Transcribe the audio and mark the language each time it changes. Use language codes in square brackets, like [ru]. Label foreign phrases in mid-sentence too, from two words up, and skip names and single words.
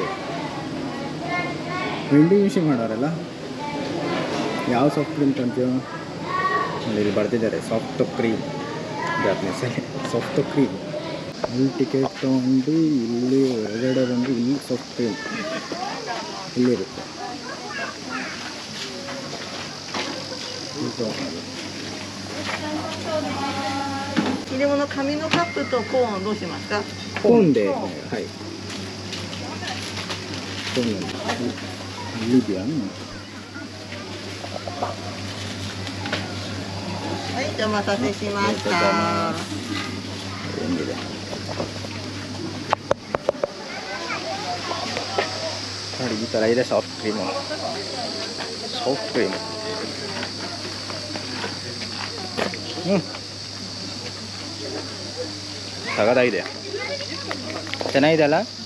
[en] vending machine [kn] ಮಾಡೋರಲ್ಲ, ಯಾವ [en] soft cream [kn] ತಂತೀವೋ ಇಲ್ಲಿ ಬರ್ತಿದ್ದಾರೆ. [en] soft cream, [kn] ಜಾಪನೀಸಲ್ಲಿ [en] soft cream. [kn] ಇಲ್ಲಿ ಟಿಕೆಟ್ ತೊಗೊಂಡು ಇಲ್ಲಿ ಹೊರಗಡೆ ಬಂದು ಇಲ್ಲಿ ಸಾಫ್ಟ್ ಇಲ್ಲಿರುತ್ತೆ. [ja] 入れ物紙のカップとコーンどうしますか？コーンで、はい。コーンなんです。リビアン。はい、お待たせしました。 [kn] ನೋಡಿ ಈ ಥರ ಇದೆ [en] soft cream. soft cream. [kn] ಸಗದಾಗಿದೆ, ಚೆನ್ನಾಗಿದೆ ಅಲ್ಲ.